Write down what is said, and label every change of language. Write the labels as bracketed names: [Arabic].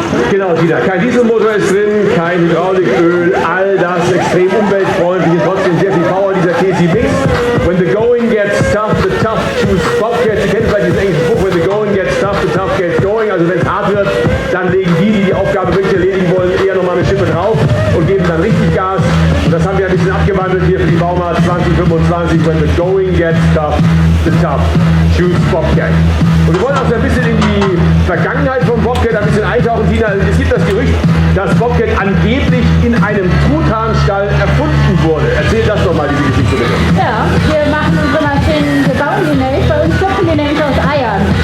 [German] Genau, Tina, kein Dieselmotor ist drin, kein Hydrauliköl, all das extrem umweltfreundlich und trotzdem sehr viel Power dieser T7X. [English] When the going gets tough, the tough choose Bobcat. [German] Sie kennen vielleicht diesen englischen Spruch, [English] when the going gets tough, the tough gets going. [German] Also wenn es hart wird, dann legen die Aufgabe wirklich erledigen wollen, eher nochmal eine Schippe drauf und geben dann richtig Gas. Und das haben wir ein bisschen abgewandelt hier für die Baumart 2025. [English] When the going gets tough, the tough choose Bobcat. [German] Und wir wollen auch so ein bisschen in die Vergangenheit von Bobcat ein bisschen eintauchen. Tina, es gibt das Gerücht, dass Bobcat angeblich in einem Truthahnstall erfunden wurde. Erzähl das doch mal, diese Geschichte bitte. Ja, wir machen unsere Maschinen, wir bauen die nicht, bei uns schöpfen die nämlich aus Eiern.